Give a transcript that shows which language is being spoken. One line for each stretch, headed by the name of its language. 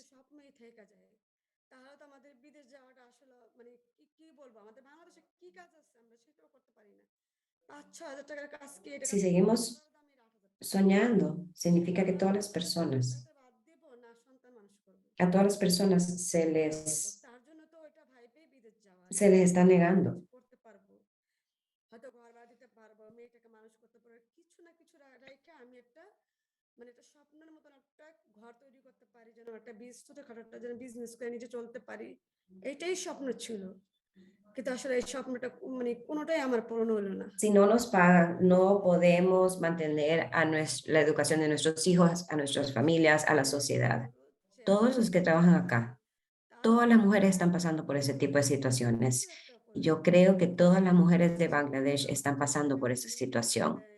Bangla: স্বপ্নই থেকে যায় তাহলে তো আমাদের বিদেশ যাওয়াটা আসলে মানে কি বলবো আমাদের বাংলাদেশে কি কাজ আছে আমরা সেটাও করতে পারি না 5-6 হাজার টাকার কাজ কি এটা
Spanish: Si seguimos soñando, significa que todas las personas,
Bangla: বাদ দেব না সন্তান মানুষ করবো
Spanish: a todas las personas
Bangla: তার জন্য তো ওটা ভাইবেই বিদেশ যাওয়া
Spanish: se les está negando.
Bangla: করতে পারবো হয়তো ঘর ভাড়া দিতে পারবো মেয়েটাকে মানুষ করতে পারবো কিছু না কিছু রেখে আমি একটা মানে একটা স্বপ্নের মতন একটা ঘর তৈরি করতে পারি যেন একটা ছোটখাটো একটা যেন বিজনেস করে নিজে চলতে পারি এটাই স্বপ্ন ছিল কিন্তু আসলে এই স্বপ্নটা মানে কোনোটাই আমার পূরণ হলো না
Spanish: Si no nos pagan, no podemos mantener la educación de nuestros hijos, a nuestras familias, a la sociedad. Todos los que trabajan acá, todas las mujeres están pasando por ese tipo de situaciones. Yo creo que todas las mujeres de Bangladesh están pasando por esa situación.